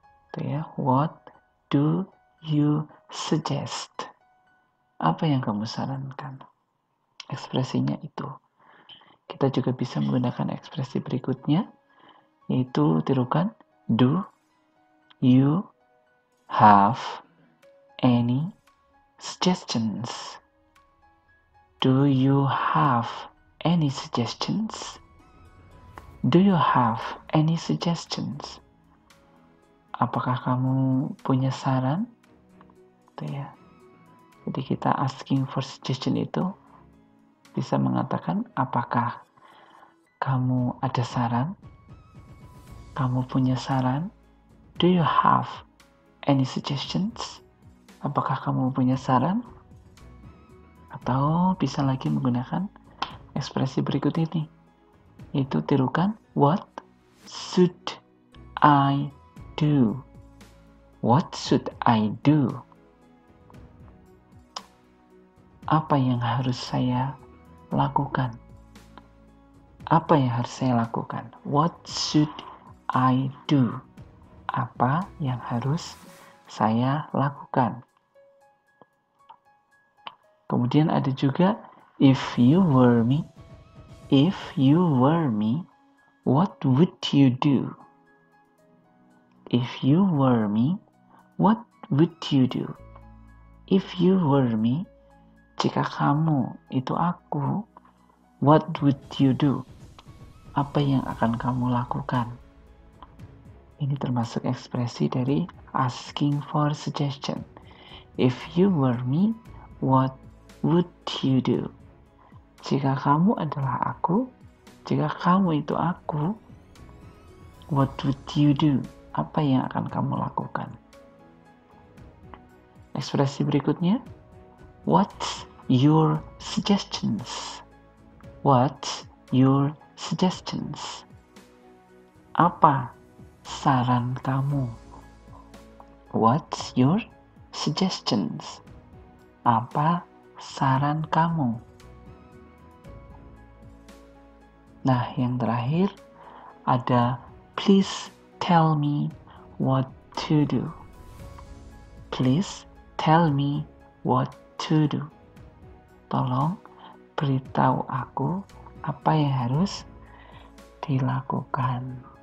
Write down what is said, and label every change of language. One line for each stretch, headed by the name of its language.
Indonesian: Itu ya,
English: what do you suggest?
Indonesian: Apa yang kamu sarankan? Ekspresinya itu. Kita juga bisa menggunakan ekspresi berikutnya, yaitu tirukan,
English: do you have any suggestions? Do you have any suggestions? Do you have any suggestions?
Indonesian: Apakah kamu punya saran? Itu ya. Jadi kita
English: asking for suggestion
Indonesian: itu bisa mengatakan apakah kamu ada saran? Kamu punya saran?
English: Do you have any suggestions?
Indonesian: Apakah kamu punya saran? Atau bisa lagi menggunakan ekspresi berikut ini, yaitu tirukan,
English: what should I do? What should I do?
Indonesian: Apa yang harus saya lakukan? Apa yang harus saya lakukan?
English: What should I do?
Indonesian: Apa yang harus saya lakukan? Kemudian ada juga
English: if you were me. If you were me, what would you do? If you were me, what would you do? If you were me,
Indonesian: jika kamu itu aku,
English: what would you do?
Indonesian: Apa yang akan kamu lakukan? Ini termasuk ekspresi dari
English: asking for suggestion. If you were me, what would you do?
Indonesian: Jika kamu adalah aku, jika kamu itu aku,
English: what would you do?
Indonesian: Apa yang akan kamu lakukan? Ekspresi berikutnya,
English: what's your suggestions? What's your suggestions?
Indonesian: Apa saran kamu?
English: What's your suggestions?
Indonesian: Apa saran kamu? Nah, yang terakhir ada
English: please tell me what to do. Please tell me what to do.
Indonesian: Tolong beritahu aku apa yang harus dilakukan.